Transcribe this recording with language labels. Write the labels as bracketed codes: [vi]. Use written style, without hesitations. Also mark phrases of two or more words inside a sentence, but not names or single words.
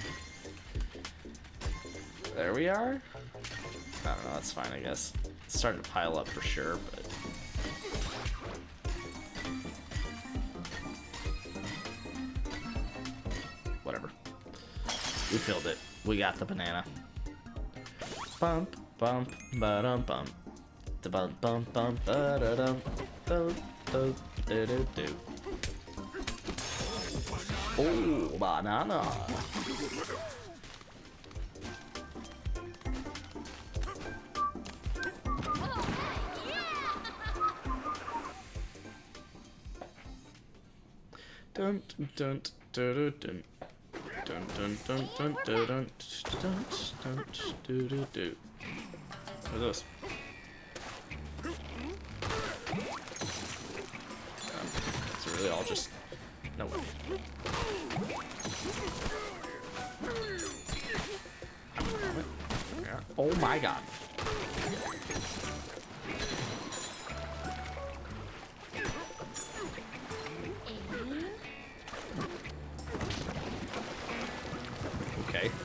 [en] There we are. I don't know, that's fine, I guess. It's starting to pile up for sure, but... Whatever. We filled it. We got the banana. Bump, bump, ba-dum, bump. Da bump, bump, bump, ba-da-dum. Do, do, do, do, do. Oh, banana. Dun dun dun dun dun dun dun dun dun dun dun dun dun dun. What is this? It's really all just no way. Oh my god. Okay.